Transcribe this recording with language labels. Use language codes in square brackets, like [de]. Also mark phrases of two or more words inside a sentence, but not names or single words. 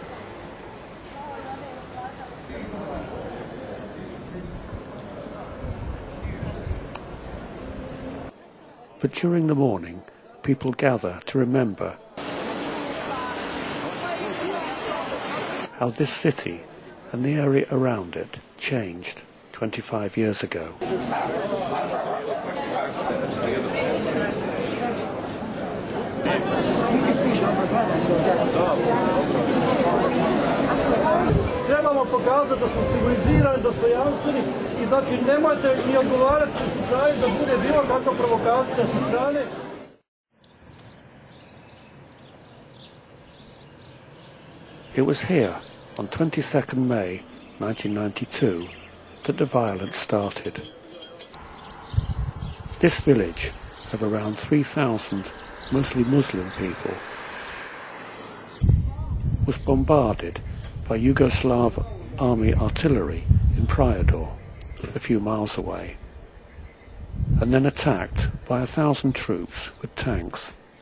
[en] But during the morning, people gather to remember how this city and the area around it changed 25 years ago. [bs] Trebamo pokazati da smo civilizirani, dostojanstveni i znači nemojte ni odgovarati u slučaju da bude bilo kakva provokacija sa strane. [en] It was here, on 22nd May 1992, that the violence started. This village of around 3,000 mostly Muslim people was bombarded by Yugoslav army artillery in Prijedor, a few miles away, and then attacked by 1,000 troops with tanks.